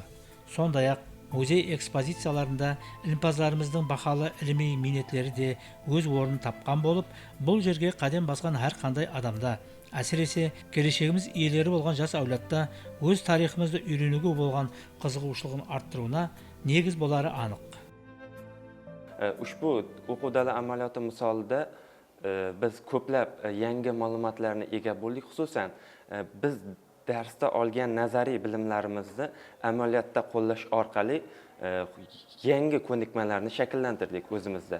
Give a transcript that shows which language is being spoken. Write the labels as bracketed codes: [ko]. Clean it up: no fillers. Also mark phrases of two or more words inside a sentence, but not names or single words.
[kaa] Сондай-ақ музей экспозицияларында ілімпаздарымыздың бақалы іліми минетлері де өз орнын тапқан болып, бұл жерге қадам басқан әрқандай адамда, әсіресе келешегіміз иелері болған жас әулетта өз тарихымызды үйренуге болған қызығушылығын арттыруына негіз болары анық. [uz] Ushbu o'quv dala amaliyoti misolida biz ko'plab yangi ma'lumotlarga ega bo'ldik. Xususan, biz darsda olgan nazariy bilimlarimizni amaliyotda qo'llash orqali yangi ko'nikmalarni shakllantirdik o'zimizda.